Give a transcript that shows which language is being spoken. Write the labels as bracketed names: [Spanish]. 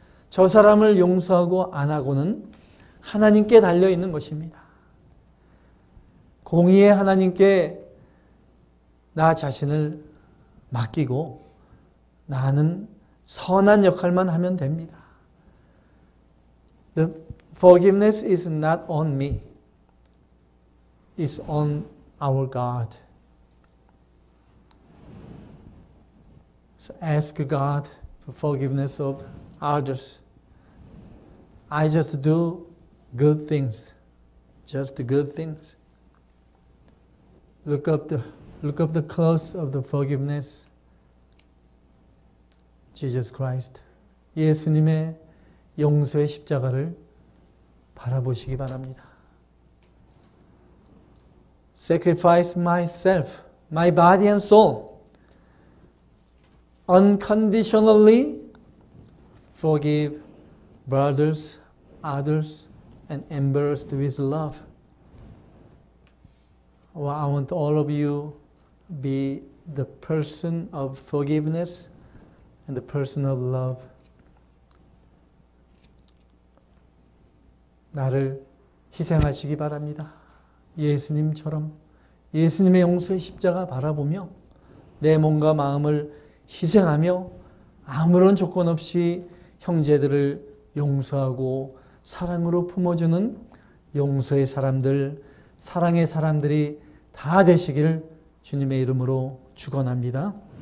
[Korean] 저 사람을 용서하고 안 하고는 하나님께 달려있는 것입니다. 공의의 하나님께 나 자신을 맡기고 나는 선한 역할만 하면 됩니다. [English] The forgiveness is not on me. It's on our God. So ask God for forgiveness of others. I just do good things. Just good things. Look up the cross of the forgiveness. Jesus Christ. [Korean] 예수님의 용서의 십자가를 바라보시기 바랍니다. [English] Sacrifice myself, my body and soul. Unconditionally forgive brothers, others, and embarrassed with love. Well, I want all of you be the person of forgiveness and the person of love. [Korean] 나를 희생하시기 바랍니다. 예수님처럼 예수님의 용서의 십자가 바라보며 내 몸과 마음을 희생하며 아무런 조건 없이 형제들을 용서하고 사랑으로 품어주는 용서의 사람들, 사랑의 사람들이 다 되시기를 주님의 이름으로 축원합니다.